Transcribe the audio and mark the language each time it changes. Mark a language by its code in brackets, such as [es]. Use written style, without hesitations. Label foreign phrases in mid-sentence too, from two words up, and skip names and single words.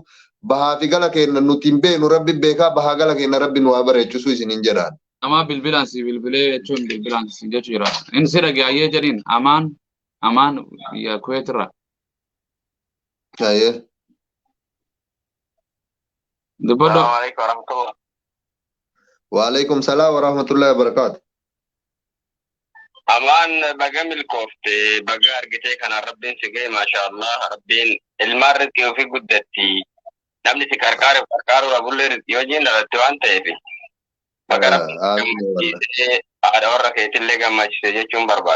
[om] Bahaa fi gala keenya nuti hin beeknu rabbi beekaa bahaa gala keenya rabbi nu haa bareechisuu isiniin jedhaan. Nama bilbilaansi bilbilee jechuun bilbilaansi jechuu jira. Inni si dhaga'ee jedhiin amaan biyya Kuweetirra. Ayyee. Dubbaddo. [ar] وعليكم السلام ورحمة الله وبركاته. [om] Amaan baga milkoofte baga argitee kana rabbiin si ga'e maashaallah rabbiin ilmaan rizqii ofii guddatti namni si qarqaaru rabullee rizqii hojiin dhalatti waan ta'eef baga rabbiin gammachiisee haadha warra keetillee gammachiise jechuun barbaada.